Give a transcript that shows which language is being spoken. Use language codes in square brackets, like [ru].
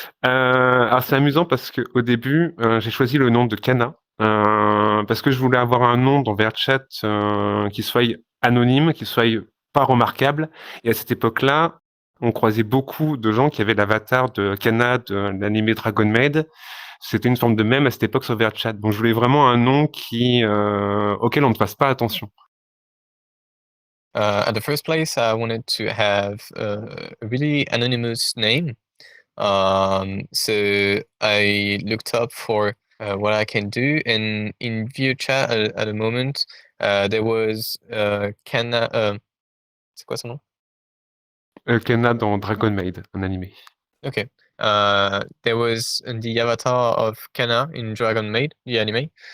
[fr] Alors c'est amusant parce que au début, j'ai choisi le nom de Kana parce que je voulais avoir un nom dans VRChat qui soit anonyme, qui soit pas remarquable. Et à cette époque-là, on croisait beaucoup de gens qui avaient l'avatar de Kana de l'anime Dragon Maid. C'était une forme de mème à cette époque sur VRChat. Donc je voulais vraiment un nom auquel on ne fasse pas attention. [en] At the first place, I wanted to have a really anonymous name. So I looked up for what I can do, and in VRChat at the moment, there was Kana. [fr] C'est quoi son nom? Kana dans Dragon Maid, un animé. [en] Okay. There was the avatar of Kana in Dragon Maid, the anime.